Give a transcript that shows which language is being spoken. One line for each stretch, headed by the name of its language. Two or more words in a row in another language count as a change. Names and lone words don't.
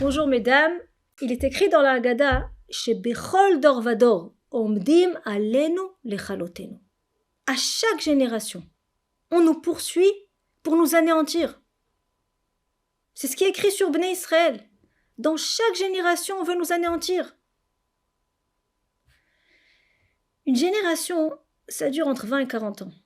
French: Bonjour mesdames, il est écrit dans la Haggadah
Hebrew: שבכל דור ודור עומדים עלינו לכלותנו.
French: À chaque génération, on nous poursuit pour nous anéantir. C'est ce qui est écrit sur Bnei Israël. Dans chaque génération, on veut nous anéantir. Une génération, ça dure entre 20 et 40 ans.